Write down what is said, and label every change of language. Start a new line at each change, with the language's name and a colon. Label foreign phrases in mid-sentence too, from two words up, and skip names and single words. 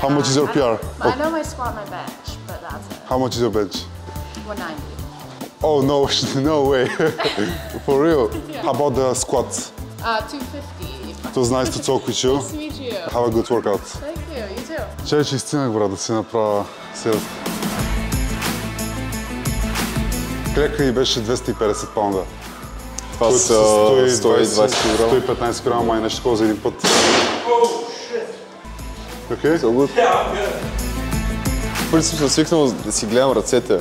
English: How much is your PR? I know my squat and my bench, but that's it. How much is your bench? 190. Oh no, no way. For real? How about the squats? 250. It was nice to talk with you. Nice to meet you. Have a good workout. Thank you. You too.
Bulgarian: Чай, че изценах, брат, да си направя селфи. Клека и беше 250 паунда. Това са 120 кг. 115 кг, май нещо такова за един път. Окей? В принцип съм свикнал да си гледам ръцете.